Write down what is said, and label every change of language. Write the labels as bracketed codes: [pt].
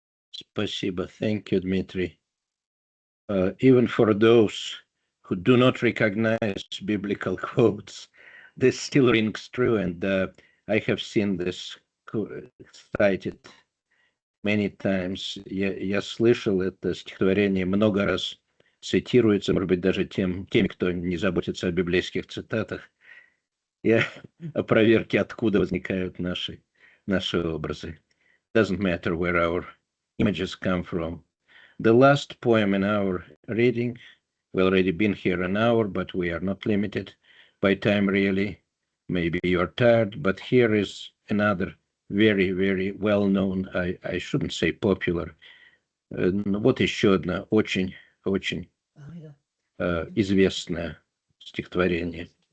[ru] Спасибо. [en] Thank you, Dmitry. Even for those who do not recognize biblical quotes, this still rings true, and I have seen this cited many times. [ru] Я слышал это стихотворение много раз цитируется, может быть, даже теми, кто не заботится о библейских цитатах, и о проверке, откуда возникают наши образы. [en] Doesn't matter where our images come from. The last poem in our reading, we've already been here an hour, but we are not limited by time really. Maybe you're tired, but here is another very, very well-known, I shouldn't say popular, [ru] вот еще одно очень известное стихотворение.